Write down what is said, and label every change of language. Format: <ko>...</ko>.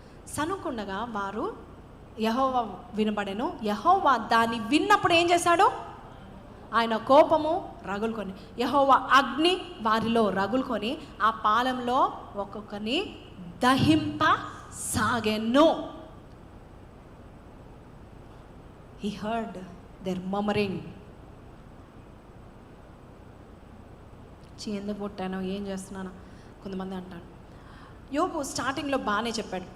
<te>సనుకుండగా వారు యెహోవా వినబడెను. యెహోవా దాన్ని విన్నప్పుడు ఏం చేశాడు? ఆయన కోపము రగులుకొని, యెహోవా అగ్ని వారిలో రగులుకొని ఆ పాలెంలో ఒక్కొక్కరిని దహింప సాగెను.</te> <en>He heard their murmuring.</en> <te>ఎందుకు పుట్టానో, ఏం చేస్తున్నానో కొంతమంది అంటారు. యోబు స్టార్టింగ్లో బాగానే చెప్పాడు.</te>